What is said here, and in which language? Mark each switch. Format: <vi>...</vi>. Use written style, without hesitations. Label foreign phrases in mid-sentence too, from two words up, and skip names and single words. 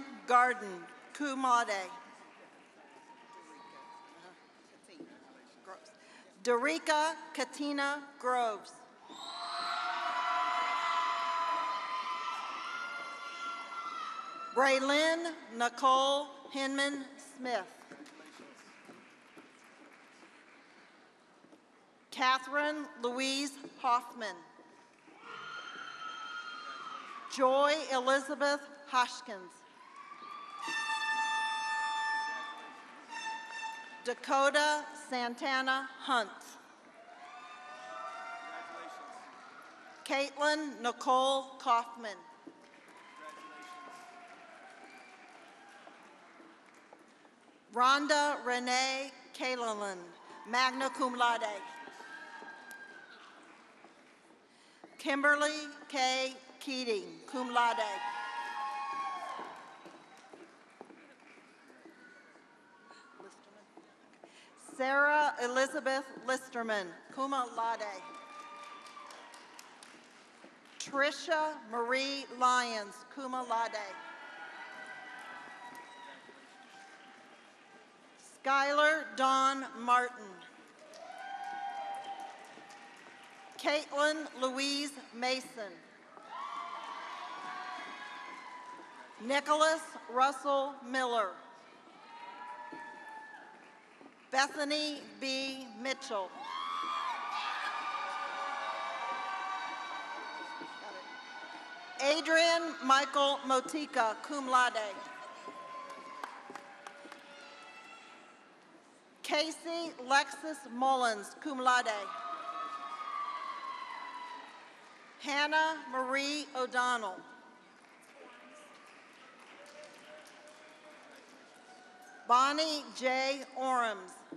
<en>Garden,</en> <la>cum laude.</la> <en>Dorica Katina Groves. Braylyn Nicole Hinman Smith. Catherine Louise Hoffman. Joy Elizabeth Hoskins. Dakota Santana Hunt. Caitlin Nicole Kaufman. Rhonda Renee Kalen,</en> <la>magna cum laude.</la> <en>Kimberly K. Keating,</en> <la>cum laude.</la> <en>Sarah Elizabeth Listerman,</en> <la>cum laude.</la> <en>Tricia Marie Lyons,</en> <la>cum laude.</la> <en>Skylar Dawn Martin. Caitlin Louise Mason. Nicholas Russell Miller. Bethany B. Mitchell. Adrian Michael Motika,</en> <la>cum laude.</la> <en>Casey Lexus Mullins,</en> <la>cum laude.</la> <en>Hannah Marie O'Donnell. Bonnie J. Orams.</en>